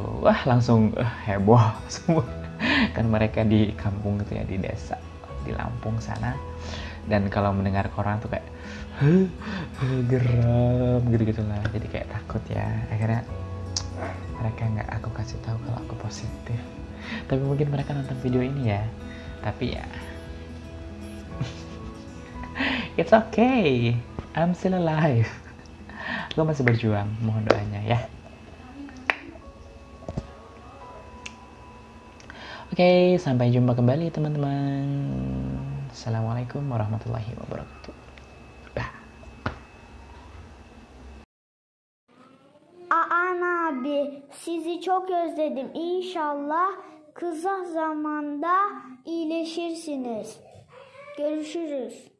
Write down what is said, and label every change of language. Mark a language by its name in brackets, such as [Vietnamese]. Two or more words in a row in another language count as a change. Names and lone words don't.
[Indonesian] Wah, langsung heboh semua. Kan mereka di kampung gitu ya, di desa, di Lampung sana. Dan kalau mendengar koran tuh kayak geram gitu-gitu lah. Jadi kayak takut ya. Akhirnya mereka nggak aku kasih tahu kalau aku positif. Tapi mungkin mereka nonton video ini ya. Tapi ya, [English] it's okay. I'm still alive. [Indonesian] Gue masih berjuang, mohon doanya ya. Oke, sampai jumpa kembali teman-teman. [Arabic] السلام عليكم ورحمة الله وبركاته. [Turkish] Aa abi, sizi çok özledim. İnşallah kısa zamanda iyileşirsiniz. Görüşürüz.